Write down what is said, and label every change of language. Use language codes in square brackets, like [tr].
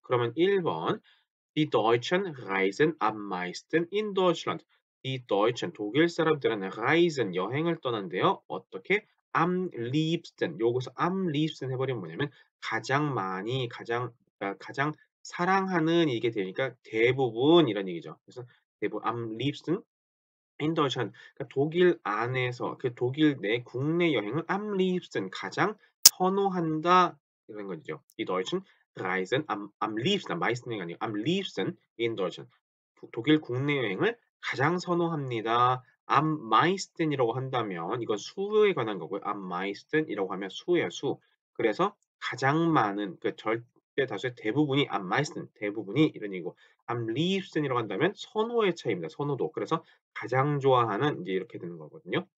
[de] 그러면 1번 Die Deutschen reisen am meisten in Deutschland. [ko] Die Deutschen 독일 사람들은 reisen 여행을 떠난대요. [de] 어떻게? am liebsten. [ko] 여기서 am liebsten 해버리면 뭐냐면 가장 많이, 가장 사랑하는 이게 되니까 대부분 이런 얘기죠. 그래서 대부분 am liebsten in Deutschland. 그러니까 독일 안에서 그 독일 내 국내 여행을 am liebsten 가장 선호한다 이런 거죠. [de] Die Deutschen reisen am liebsten, am meisten 아니고 am liebsten in Deutschland. [ko] 독일 국내 여행을 가장 선호합니다. am meisten 이라고 한다면 이건 수에 관한 거고요. am meisten 이라고 하면 수예요, 수. 그래서 가장 많은 그 절대 다수의 대부분이 am meisten 대부분이 이런 얘기고 am liebsten이라고 한다면 선호의 차이입니다. 선호도. 그래서 가장 좋아하는 이제 이렇게 되는 거거든요.